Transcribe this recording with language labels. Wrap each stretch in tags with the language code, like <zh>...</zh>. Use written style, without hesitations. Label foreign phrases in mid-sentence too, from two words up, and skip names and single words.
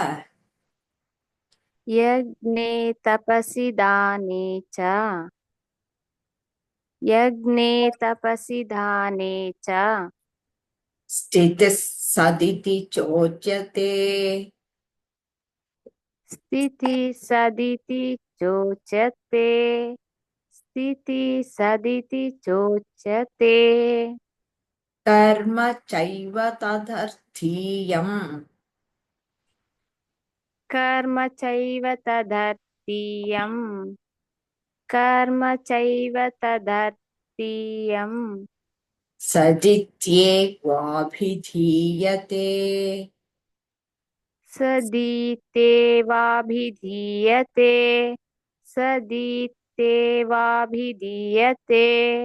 <sa>ಯಜ್ಞೆ ತಪಸಿ ದಾನೆ ಚ ಯಜ್ಞೆ ತಪಸಿ ದಾನೆ ಚ ಸ್ಥಿತಿಃ ಸದಿತಿ ಚೋಚ್ಯತೆ. ಸ್ಥಿತಿ ಸದಿತಿ ಚೋಚ್ಯತೆ. ಸ್ಥಿತಿ ಸದಿತಿ ಚೋಚ್ಯತೆ. ಕರ್ಮ ಚೈವ ತದರ್ಥೀಯಂ. ಕರ್ಮ ಚೈವ ತದರ್ಥೀಯಂ. ಕರ್ಮ ಚೈವ ತದರ್ಥೀಯಂ. ಸದಿತ್ಯೇವಾಭಿಧೀಯತೆ. ಸದೀತೇವಾಭಿಧೀಯತೆ. ಸದೀತೇವಾಭಿಧೀಯತೆ.</sa>